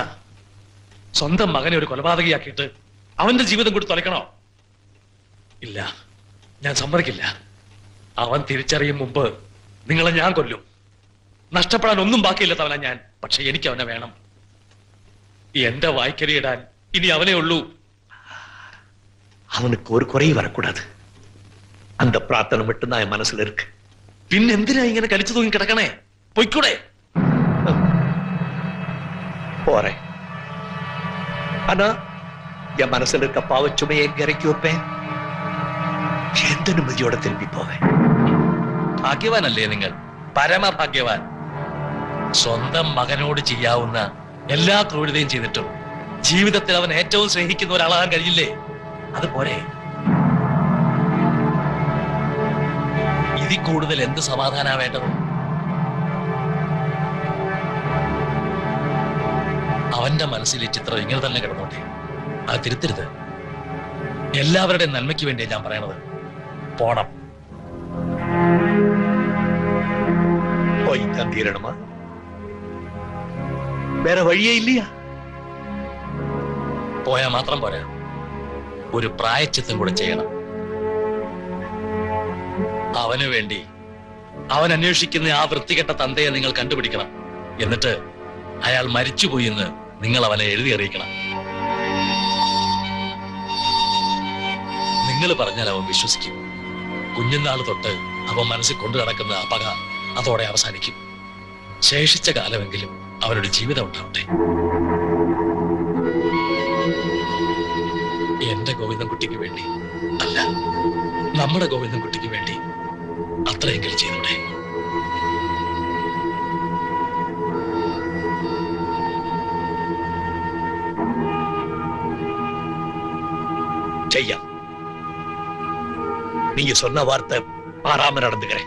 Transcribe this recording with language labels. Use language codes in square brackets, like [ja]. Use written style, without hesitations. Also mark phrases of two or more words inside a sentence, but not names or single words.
[ml] സ്വന്തം മകനെ ഒരു കൊലപാതകയാക്കിയിട്ട് അവന്റെ ജീവിതം കൂടി തുലക്കണോ? ഇല്ല, ഞാൻ സമ്മതിക്കില്ല. അവൻ തിരിച്ചറിയും മുമ്പ് നിങ്ങളെ ഞാൻ കൊല്ലും. നഷ്ടപ്പെടാൻ ഒന്നും ബാക്കിയില്ലാത്തവനാ ഞാൻ. പക്ഷെ എനിക്ക് അവനെ വേണം. എന്റെ വായ്ക്കരിയിടാൻ ഇനി അവനേ ഉള്ളൂ. [ta] அவனுக்கு ஒரு குறை வரக்கூடாது. அந்த பிரார்த்தனை மட்டும்தான் என் மனசுல இருக்கு. [ml] പിന്നെന്തിനാ ഇങ്ങനെ കലിച്ചു തൂങ്ങി കിടക്കണേ? പൊയ്ക്കൂടെ? [ta] போறேன். ஆனா என் மனசுல இருக்க பாவச்சுமையை எங்க இறக்கி வைப்பேன்? எந்த நிம்மதியோட திரும்பி போவேன்? [ml] ഭാഗ്യവാനല്ലേ നിങ്ങൾ? പരമഭാഗ്യവാൻ. സ്വന്തം മകനോട് ചെയ്യാവുന്ന എല്ലാ ക്രൂരതയും ചെയ്തിട്ടും ജീവിതത്തിൽ അവൻ ഏറ്റവും സ്നേഹിക്കുന്ന ഒരാളാകാൻ കഴിയില്ലേ? അതുപോലെ ഇതിൽ കൂടുതൽ എന്ത് സമാധാനാ വേണ്ടത്? അവന്റെ മനസ്സിൽ ഈ ചിത്രം ഇങ്ങനെ തന്നെ കിടന്നോട്ടെ. അത് തിരുത്തരുത്. എല്ലാവരുടെയും നന്മയ്ക്ക് വേണ്ടിയാണ് ഞാൻ പറയണത്. പോണം. [ta] போய்தான் தீரணுமா? வேற வழியே இல்லையா? [ml] പോയാൽ മാത്രം പോരാ, ഒരു പ്രായച്ചിത്തം കൂടെ ചെയ്യണം. അവന് വേണ്ടി അവൻ അന്വേഷിക്കുന്ന ആ വൃത്തികെട്ട തന്തയെ നിങ്ങൾ കണ്ടുപിടിക്കണം. എന്നിട്ട് അയാൾ മരിച്ചുപോയി എന്ന് നിങ്ങൾ അവനെ എഴുതി അറിയിക്കണം. നിങ്ങൾ പറഞ്ഞാൽ അവൻ വിശ്വസിക്കും. കുഞ്ഞുനാൾ തൊട്ട് അവൻ മനസ്സിൽ കൊണ്ടു നടക്കുന്ന ആ പക അതോടെ അവസാനിക്കും. ശേഷിച്ച കാലമെങ്കിലും അവരുടെ ജീവിതം ഉണ്ടാവട്ടെ. എന്റെ ഗോവിന്ദൻകുട്ടിക്ക് വേണ്ടി അല്ല, നമ്മുടെ ഗോവിന്ദൻകുട്ടിക്ക് വേണ്ടി അത്രയെങ്കിലും ചെയ്തോടെ. [ta] செய்யா, நீங்க சொன்ன வார்த்தை மாறாம நடந்துக்கிறேன்.